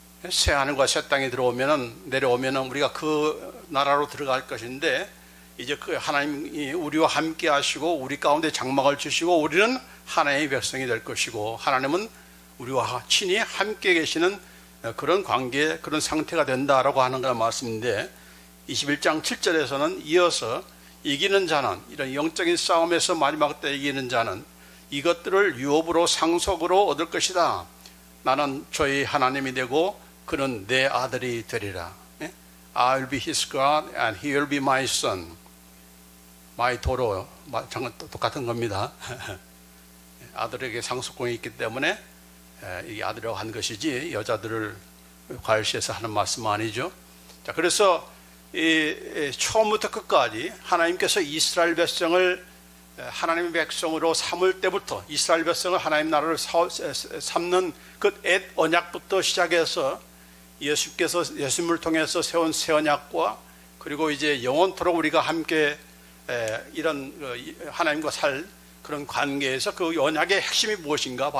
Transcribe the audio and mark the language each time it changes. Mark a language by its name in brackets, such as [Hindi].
[Korean] 새 하늘과 새 땅에 내려오면은 우리가 그 나라로 들어갈 것인데 이제 그 하나님이 우리와 함께 하시고 우리 가운데 장막을 주시고 우리는 하나님의 백성이 될 것이고 하나님은 우리와 친히 함께 계시는 그런 관계, 그런 상태가 된다라고 하는 그런 말씀인데 21장 7절에서는 이어서 이기는 자는 이런 영적인 싸움에서 마지막 때 이기는 자는 이것들을 유업으로 상속으로 얻을 것이다. 나는 저희 하나님이 되고 그는 내 아들이 되리라. [English] I'll be his God and he will be my son. my daughter. [Korean] 똑같은 겁니다. 아들에게 상속권이 있기 때문에 이 아들이라고 한 것이지 여자들을 과열시해서 하는 말씀은 아니죠. 자, 그래서 처음부터 끝까지 하나님께서 이스라엘 백성을 하나님의 백성으로 삼을 때부터 이스라엘 백성을 하나님 나라를 삼는 그 옛 언약부터 시작해서 예수께서 예수님을 통해서 세운 새 언약과 그리고 이제 영원토록 우리가 함께 이런 하나님과 살 그런 관계에서 그 언약의 핵심이 무엇인가?